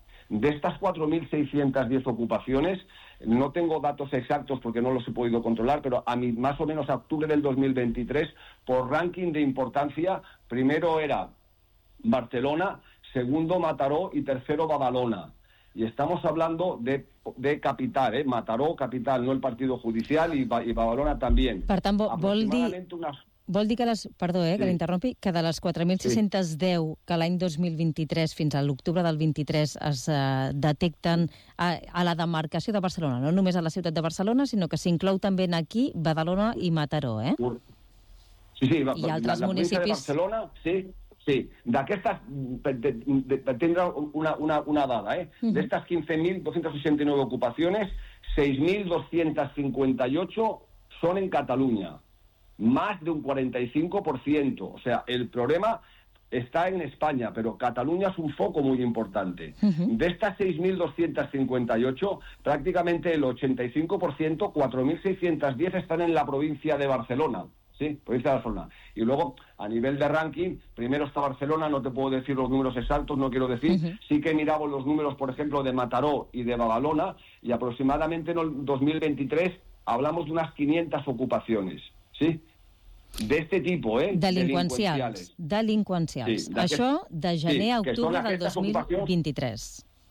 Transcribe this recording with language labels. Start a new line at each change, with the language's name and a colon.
Spanish: De estas 4.610 ocupaciones, no tengo datos exactos porque no los he podido controlar, pero a mí, más o menos a octubre del 2023, por ranking de importancia, primero era Barcelona, segundo Mataró y tercero Badalona. Y estamos hablando de capital, ¿eh? Mataró, capital, no el partido judicial, y Badalona también.
Catalan: Per tant, vol dir que les... Perdó, que l'interrompi, que de les 4.610 que l'any 2023 fins a l'octubre del 23 es detecten a la demarcació de Barcelona, no només a la ciutat de Barcelona, sinó que s'inclou també aquí Badalona i Mataró, eh? Sí, i altres municipis... De Barcelona, sí. Sí, d'aquestes, per tindre una dada, eh? Uh-huh. D'aquestes 15.289 ocupacions, 6.258 són en Catalunya, més d'un 45%. O sea, el problema està en Espanya, però Catalunya és un foc molt important. Uh-huh. D'aquestes 6.258, pràcticament el 85%, 4.610 estan en la província de Barcelona.
Spanish: Sí, provincia de Barcelona. Y luego, a nivel de ranking, primero está Barcelona, no te puedo decir los números exactos, no quiero decir. Uh-huh. Sí que miramos los números, por ejemplo, de Mataró y de Badalona, y aproximadamente en el 2023 hablamos de unas 500 ocupaciones, ¿sí? De este tipo, ¿eh? Delincuenciales.
Catalan: Sí, això de gener a octubre del 2023.